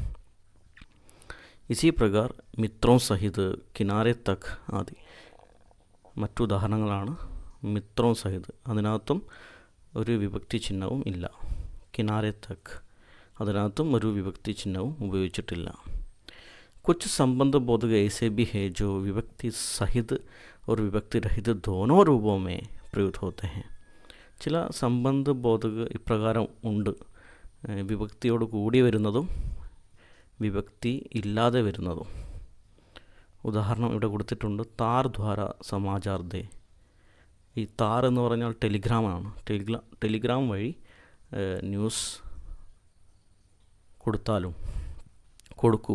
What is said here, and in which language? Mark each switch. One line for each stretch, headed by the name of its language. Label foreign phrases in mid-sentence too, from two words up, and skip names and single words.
Hindi: इसी प्रकार मित्रों सहित, किनारे तक आदि മറ്റുദാഹരണങ്ങളാണ്. मित्रों सहित
Malayalam: അതിനകത്തും ഒരു വിഭക്തി ചിഹ്നവും ഇല്ല.
Hindi: किनारे तक
Malayalam: അതിനകത്തും ഒരു വിഭക്തി ചിഹ്നവും ഉപയോഗിച്ചിട്ടില്ല.
Hindi: कुछ संबंध बोधक ऐसे भी है जो विभक्ति सहित और विभक्ति रहित दोनों रूपों में प्रयुक्त होते हैं.
Malayalam: ചില സംബന്ധ ബോധക ഇപ്രകാരം ഉണ്ട്. വിഭക്തിയോട് കൂടി വരുന്നതും വിഭക്തി ഇല്ലാതെ വരുന്നതും. ഉദാഹരണം ഇവിടെ കൊടുത്തിട്ടുണ്ട്.
Hindi: तार द्वारा समाचार दे.
Malayalam: ഈ താർ എന്ന് പറഞ്ഞാൽ ടെലിഗ്രാമാണ്. ടെലിഗ്രാം വഴി ന്യൂസ് കൊടുക്കൂ.